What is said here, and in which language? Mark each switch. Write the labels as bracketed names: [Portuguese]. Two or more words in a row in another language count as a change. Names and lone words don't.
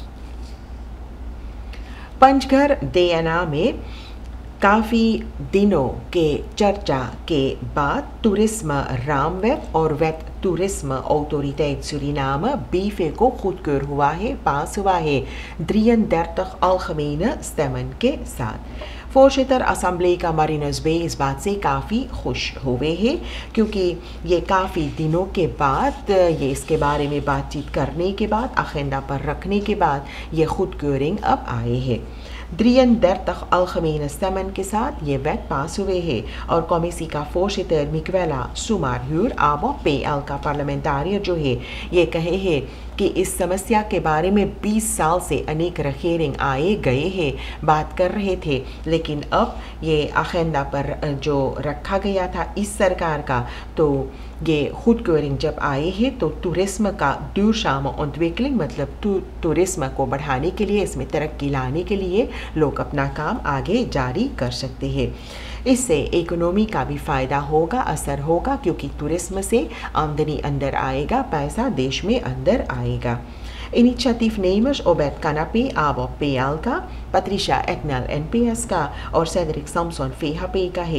[Caribbean Hindustani] पंचघर देयना में काफ़ी दिनों के चर्चा के बाद टूरिज्म रामwet और wet टूरिज्म autoriteit Suriname BV को goedkeur हुआ है, पास हुआ है 33 [Dutch] algemene stemmen [Caribbean Hindustani] के साथ। voorzitter असम्बली का Marinus Bey इस बात से काफ़ी खुश हुए हैं क्योंकि ये काफ़ी दिनों के बाद ये इसके बारे में बातचीत करने के बाद अजेंडा पर रखने के बाद ये goedkeuring अब आए हैं। 33 [Dutch] algemene stemmen [Caribbean Hindustani] के साथ ये wet पास हुए हैं और कमेटी का voorzitter Miguela Sumarhuur आबो PL का पार्लियामेंटारियर जो है ये कहे हैं कि इस समस्या के बारे में 20 साल से अनेक रिकॉर्डिंग आए गए हैं, बात कर रहे थे, लेकिन अब ये एजेंडा पर जो रखा गया था इस सरकार का तो ये goedkeuring जब आए हैं तो टूरिज्म का [Dutch] duurzame ontwikkeling [Caribbean Hindustani] मतलब टूरिज्म को बढ़ाने के लिए, इसमें तरक्की लाने के लिए लोग अपना काम आगे जारी कर सकते हैं। इससे इकोनॉमी का भी फ़ायदा होगा, असर होगा, क्योंकि टूरिज्म से आमदनी अंदर आएगा, पैसा देश में अंदर आएगा। [Dutch] Initiatief nemers Obed Kanapi, [Caribbean Hindustani] Abo PL का, पत्रिशा एक्नल NPS का और सेड्रिक सैमसन FHP का है।